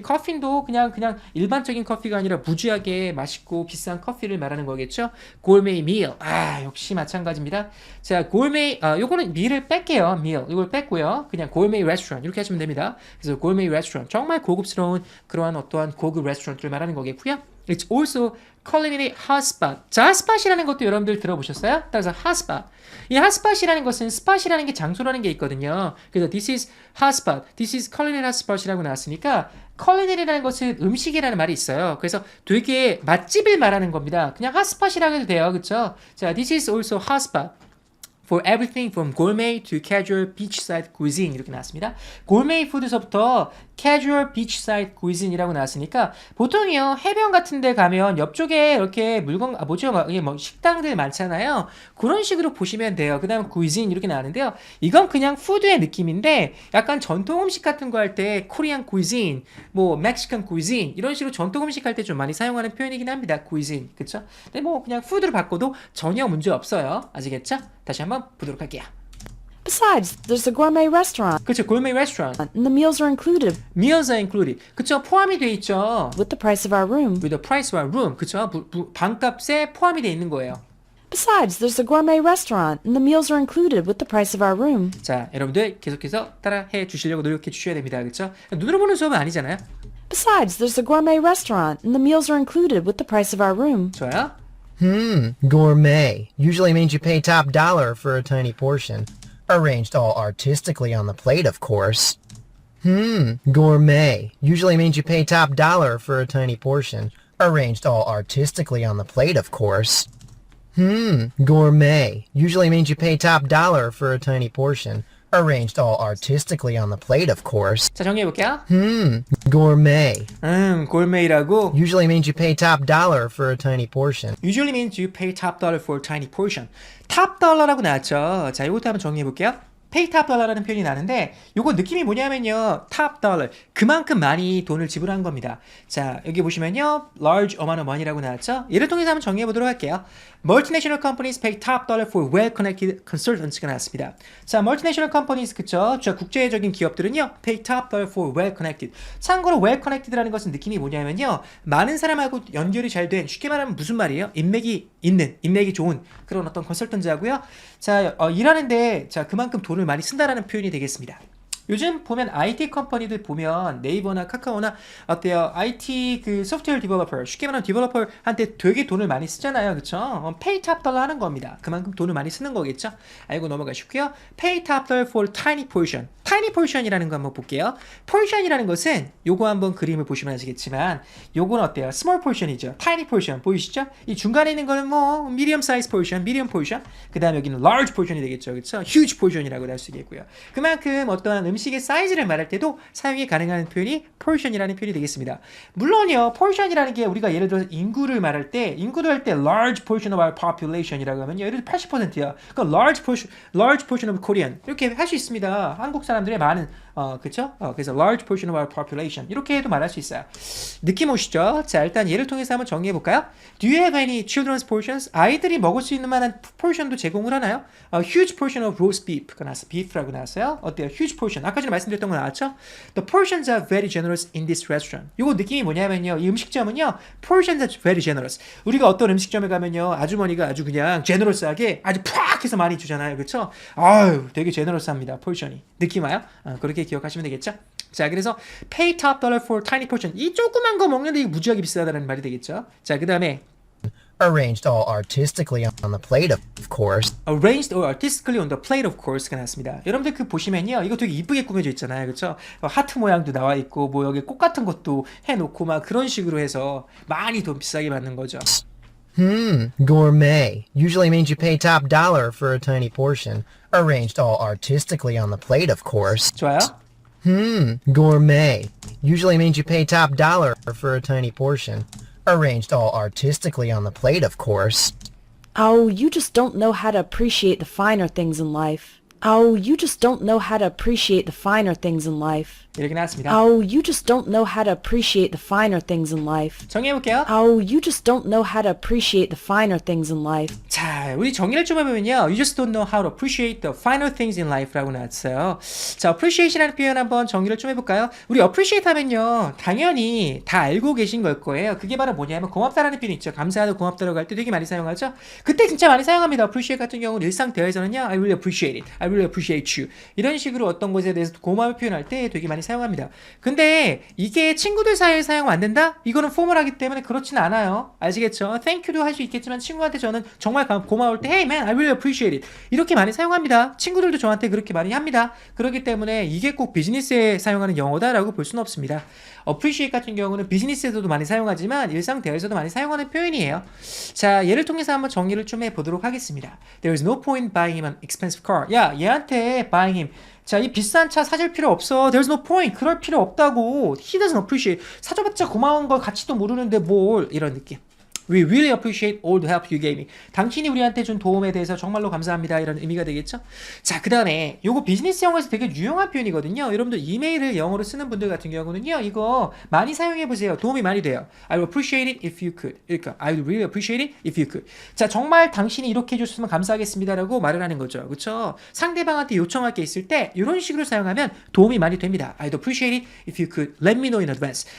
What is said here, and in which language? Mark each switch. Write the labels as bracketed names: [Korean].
[Korean] 커피도 그냥 일반적인 커피가 아니라 무지하게 맛있고 비싼 커피를 말하는 거겠죠. gourmet meal. 역시 마찬가지입니다. 자, gourmet 요거는 meal을 뺄게요. meal. 이걸 뺐고요. 그냥 gourmet restaurant 이렇게 하시면 됩니다. 그래서 gourmet restaurant 정말 고급스러운 그러한 어떠한 고급 레스토랑을 말하는 거겠고요. [English] It's also culinary hotspot. [Korean] 자, hotspot이라는 것도 여러분들 들어보셨어요? 따라서 hotspot. 이 hotspot이라는 것은 spot이라는 게 장소라는 게 있거든요. 그래서 [English] this is hotspot, this is culinary hotspot [Korean] 이라고 나왔으니까 culinary라는 것은 음식이라는 말이 있어요. 그래서 되게 맛집을 말하는 겁니다. 그냥 hotspot이라고 해도 돼요. 그렇죠? 자, [English] this is also hotspot. For everything from gourmet to casual beachside cuisine [Korean] 이렇게 나왔습니다. gourmet 푸드서부터 casual beachside cuisine이라고 나왔으니까 보통이요 해변 같은 데 가면 옆쪽에 이렇게 물건 뭐 식당들 많잖아요. 그런 식으로 보시면 돼요. 그 다음에 cuisine 이렇게 나왔는데요. 이건 그냥 푸드의 느낌인데 약간 전통 음식 같은 거 할 때 코리안 cuisine, 뭐 멕시칸 cuisine 이런 식으로 전통 음식 할 때 좀 많이 사용하는 표현이긴 합니다. cuisine. 그쵸? 근데 뭐 그냥 푸드로 바꿔도 전혀 문제 없어요. 아시겠죠? 다시 한번 보도록 할게요. [English] Besides, there's a gourmet restaurant, [Korean] 그쵸, gourmet restaurant. [English] and the meals are included Meals are included. [Korean] 그쵸, 포함이 돼 있죠. [English] with the price of our room. With the price of our room. [Korean] 그쵸, 방값에 포함이 돼 있는 거예요. [English] Besides, there's a gourmet restaurant, and the meals are included with the price of our room. [Korean] 자, 여러분들 계속해서 따라해 주시려고 노력해 주셔야 됩니다. 그쵸? 눈으로 보는 수업은 아니잖아요. [English] Besides, there's a gourmet restaurant, and the meals are included with the price of our room. [Korean] 좋아요. [English] Gourmet usually means you pay top dollar for a tiny portion. Arranged all artistically on the plate, of course. Gourmet usually means you pay top dollar for a tiny portion. Arranged all artistically on the plate, of course. Gourmet usually means you pay top dollar for a tiny portion. Arranged all artistically on the plate, of course. [Korean] 자, 정리해 볼게요. [English] Gourmet [Korean] 골메이라고 [English] usually means you pay top dollar for a tiny portion. usually means you pay top dollar for a tiny portion. [Korean] top dollar라고 나왔죠. 자, 이것도 한번 정리해 볼게요. pay top dollar라는 표현이 나는데 요거 느낌이 뭐냐면요. [English] top dollar. [Korean] 그만큼 많이 돈을 지불한 겁니다. 자, 여기 보시면요. [English] large amount of money라고 나왔죠. [Korean] 예를 통해서 한번 정리해 보도록 할게요. [English] Multinational companies pay top dollar for well-connected consultants가 나왔습니다. [Korean] 자, multinational companies 그쵸? 저 국제적인 기업들은요. [English] pay top dollar for well-connected. [Korean] 참고로 well-connected라는 것은 느낌이 뭐냐면요. 많은 사람하고 연결이 잘 된 쉽게 말하면 무슨 말이에요? 인맥이 있는, 인맥이 좋은 그런 어떤 컨설턴트하고요. 자, 일하는데 자 그만큼 돈을 많이 쓴다라는 표현이 되겠습니다. 요즘 보면 IT 컴퍼니들 보면 네이버나 카카오나 어때요? IT 그 소프트웨어 디벨로퍼 쉽게 말하면 디벨로퍼한테 되게 돈을 많이 쓰잖아요. 그쵸? [English] pay top dollar 하는 겁니다. [Korean] 그만큼 돈을 많이 쓰는 거겠죠? 알고 넘어가시고요. [English] pay top dollar for tiny portion. [Korean] tiny portion이라는 거 한번 볼게요. portion이라는 것은 요거 한번 그림을 보시면 아시겠지만 요거는 어때요? [English] small portion이죠. tiny portion 보이시죠? [Korean] 이 중간에 있는 거는 뭐 medium size portion, medium portion 그 다음에 여기는 large portion이 되겠죠. 그쵸? huge portion이라고 할 수 있겠고요. 그만큼 어떠한 음식의 사이즈를 말할 때도 사용이 가능한 표현이 portion이라는 표현이 되겠습니다. 물론요, portion이라는 게 우리가 예를 들어서 인구를 말할 때, 인구를 할 때 [English] large portion of our population [Korean] 이라고 하면요, 예를 들어 80%야. 그러니까 [English] large portion of Korean [Korean] 이렇게 할 수 있습니다. 한국 사람들의 많은 그쵸? 그래서 [English] large portion of our population [Korean] 이렇게 해도 말할 수 있어요. 느낌 오시죠? 자, 일단 예를 통해서 한번 정리해 볼까요? [English] Do you have any children's portions? [Korean] 아이들이 먹을 수 있는 만한 포션도 제공을 하나요? [English] Huge portion of roast beef가 나왔어요. [Korean] beef라고 나왔어요. 어때요? [English] Huge portion. [Korean] 아까 전에 말씀드렸던 거 나왔죠? [English] The portions are very generous in this restaurant. [Korean] 이거 느낌이 뭐냐면요, 이 음식점은요, [English] portions are very generous. [Korean] 우리가 어떤 음식점에 가면요, 아주머니가 아주 그냥 generous하게 아주 팍 해서 많이 주잖아요. 그쵸? 아유, 되게 generous합니다. 포션이. 느낌 와요? 그렇게 기억하시면 되겠죠? 자, 그래서 [English] pay top dollar for tiny portion. [Korean] 이 조그만 거 먹는데 이게 무지하게 비싸다는 말이 되겠죠? 자, 그 다음에 [English] Arranged all artistically on the plate, of course. arranged or artistically on the plate of course가 나왔습니다. [Korean] 여러분들 그 보시면요, 이거 되게 이쁘게 꾸며져 있잖아요. 그쵸? 하트 모양도 나와 있고 뭐 여기 꽃 같은 것도 해놓고 막 그런 식으로 해서 많이 더 비싸게 받는 거죠. [English] Gourmet usually means you pay top dollar for a tiny portion. Arranged all artistically on the plate, of course. [Korean] 좋아요? [English] Gourmet usually means you pay top dollar for a tiny portion. Arranged all artistically on the plate, of course. Oh, you just don't know how to appreciate the finer things in life. Oh, you just don't know how to appreciate the finer things in life. [Korean] 이렇게 나왔습니다. [English] Oh, you just don't know how to appreciate the finer things in life. [Korean] 정리해볼게요. [English] Oh, you just don't know how to appreciate the finer things in life. [Korean] 자, 우리 정리를 좀 해보면요, [English] You just don't know how to appreciate the finer things in life라고 나왔어요. [Korean] 자, appreciation이라는 표현 한번 정리를 좀 해볼까요? 우리 appreciate 하면요, 당연히 다 알고 계신 걸 거예요. 그게 바로 뭐냐면 고맙다라는 표현 있죠. 감사하다, 고맙다라고 할 때 되게 많이 사용하죠. 그때 진짜 많이 사용합니다. appreciate 같은 경우는 일상 대화에서는요, [English] I really appreciate it, I really appreciate you, [Korean] 이런 식으로 어떤 것에 대해서 고마움을 표현할 때 되게 많이 사용합니다. 근데 이게 친구들 사이에 사용 안 된다? 이거는 포멀하기 때문에 그렇진 않아요. 아시겠죠? Thank you도 할 수 있겠지만 친구한테 저는 정말 고마울 때 [English] Hey man, I really appreciate it, [Korean] 이렇게 많이 사용합니다. 친구들도 저한테 그렇게 많이 합니다. 그렇기 때문에 이게 꼭 비즈니스에 사용하는 영어다라고 볼 수는 없습니다. appreciate 같은 경우는 비즈니스에서도 많이 사용하지만 일상 대화에서도 많이 사용하는 표현이에요. 자, 예를 통해서 한번 정리를 좀 해보도록 하겠습니다. [English] There is no point buying him an expensive car. [Korean] 야, 얘한테 buying him, 자, 이 비싼 차 사줄 필요 없어. [English] There's no point. [Korean] 그럴 필요 없다고. [English] He doesn't appreciate. [Korean] 사줘봤자 고마운 걸 가치도 모르는데 뭘, 이런 느낌. [English] We really appreciate all the help you gave me. [Korean] 당신이 우리한테 준 도움에 대해서 정말로 감사합니다, 이런 의미가 되겠죠. 자, 그 다음에 요거 비즈니스 영어에서 되게 유용한 표현이거든요. 여러분들 이메일을 영어로 쓰는 분들 같은 경우는요, 이거 많이 사용해보세요. 도움이 많이 돼요. [English] I would appreciate it if you could. 그러니까 I would really appreciate it if you could. [Korean] 자, 정말 당신이 이렇게 해줬으면 감사하겠습니다라고 말을 하는 거죠. 그쵸? 상대방한테 요청할 게 있을 때 이런 식으로 사용하면 도움이 많이 됩니다. [English] I'd appreciate it if you could let me know in advance.